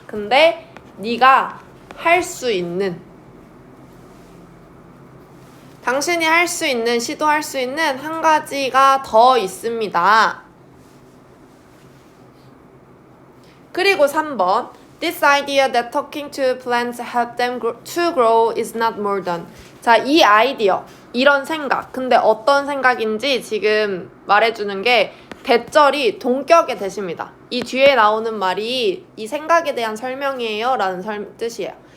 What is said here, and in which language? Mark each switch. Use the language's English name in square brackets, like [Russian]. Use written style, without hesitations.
[Korean] 근데 네가 할 수 있는, 당신이 할 수 있는, 시도할 수 있는 한 가지가 더 있습니다. 그리고 3번. [English] This idea that talking to plants help them to grow is not more than. [Korean] 자, 이 아이디어, 이런 생각. 근데 어떤 생각인지 지금 말해주는 게 대절이 동격의 대시입니다. 이 뒤에 나오는 말이 이 생각에 대한 설명이에요 라는 뜻이에요.